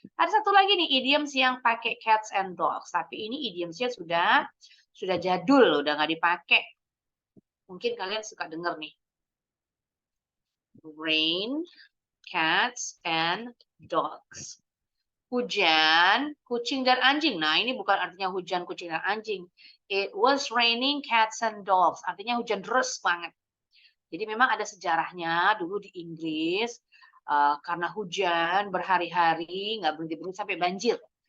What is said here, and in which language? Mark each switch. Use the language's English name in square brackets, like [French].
[Indonesian] Ada satu lagi nih idioms yang pakai [English] cats and dogs, [Indonesian] tapi ini idiomsnya sudah jadul, udah nggak dipakai. Mungkin kalian suka dengar nih. [English] Rain, cats, and dogs. [Indonesian] Hujan, kucing dan anjing. Nah, ini bukan artinya hujan, kucing, dan anjing. [English] It was raining cats and dogs. [Indonesian] Artinya hujan deras banget. Jadi memang ada sejarahnya dulu di Inggris. Karena hujan berhari-hari, nggak berhenti-berhenti sampai banjir.